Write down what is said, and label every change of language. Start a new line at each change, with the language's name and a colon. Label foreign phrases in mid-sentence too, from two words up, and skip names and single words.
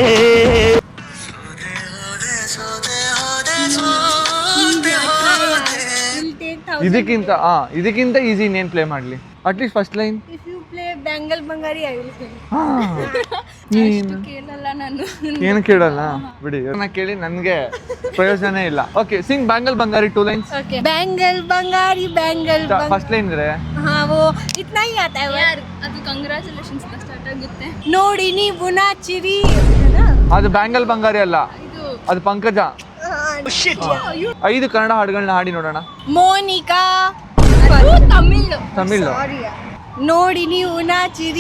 Kannada: ಇದಕ್ಕಿಂತ ಈಸಿ ಇನ್ನೇನ್ ಪ್ಲೇ ಮಾಡ್ಲಿ?
English: At least first line. If you play Bangle Bangari I will play.
Kannada: ಕೇಳಲ್ಲ ನಾನು. ಏನು ಕೇಳಲ್ಲ ಬಿಡಿ. ನಾ ಕೇಳಿ ನನ್ಗೆ ಪ್ರಯೋಜನ ಇಲ್ಲ.
English: OK, sing Bangle Bangari 2 lines. OK Bangle Bangari Bangle first line
Kannada: ಇದ್ರೆ
Hindi: हाँ वो इतना ही आता है यार.
Kannada: ಅದು
English: congratulations start
Kannada: ಆಗುತ್ತೆ. ನೋಡಿ ನೀವು ನಾಚಿರಿ ಅದು ಬ್ಯಾಂಗಲ್ ಬಂಗಾರಿ ಅಲ್ಲ, ಅದು ಪಂಕಜ. 5 ಕನ್ನಡ ಹಾಡುಗಳನ್ನ ಹಾಡಿ ನೋಡೋಣ. ಮೋನಿಕಾ ತಮಿಳ್ ತಮಿಳ್. ನೋಡಿ ನೀವು ನಾಚಿರಿ